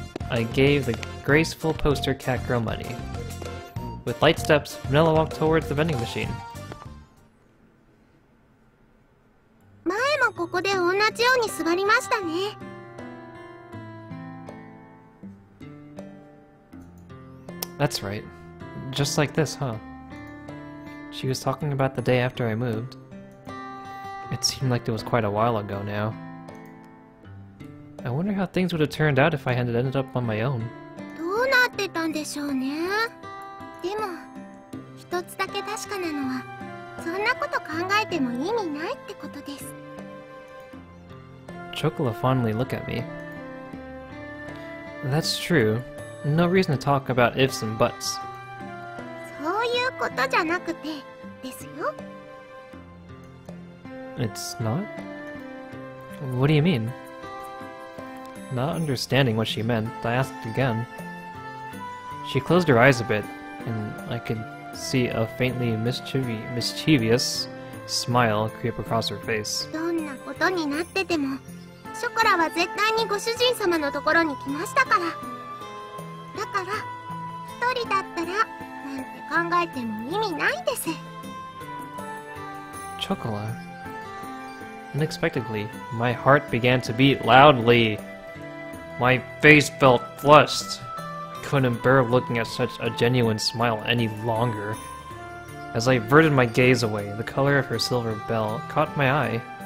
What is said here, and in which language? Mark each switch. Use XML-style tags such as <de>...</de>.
<en>I gave the graceful poster cat girl money. With light steps, Vanilla walked towards the vending machine.</en> <ja>前もここで同じように座りましたね。</ja> <en>That's right. Just like this, huh? She was talking about the day after I moved. It seemed like it was quite a while ago now. I wonder how things would have turned out if I had ended up on my own.</en> <ja>どうなってたんでしょうね。でも、一つだけ確かなのは、そんなこと考えても意味ないってことです。</ja> <en>Chocola fondly looked at me. That's true. No reason to talk about ifs and buts.</en> <ja>そういうことじゃなくて、ですよ。</ja> <en>It's not? What do you mean? Not understanding what she meant, I asked again. She closed her eyes a bit, and I could see a faintly mischievous smile creep across her face.</en> <ja>どんなことになってても、ショコラは絶対にご主人様のところに来ましたから。だから、一人だったら、なんて考えても意味ないです。</ja> <en>Chocola. Unexpectedly, my heart began to beat loudly. My face felt flushed. Couldn't bear looking at such a genuine smile any longer. As I averted my gaze away, the color of her silver bell caught my eye.</en>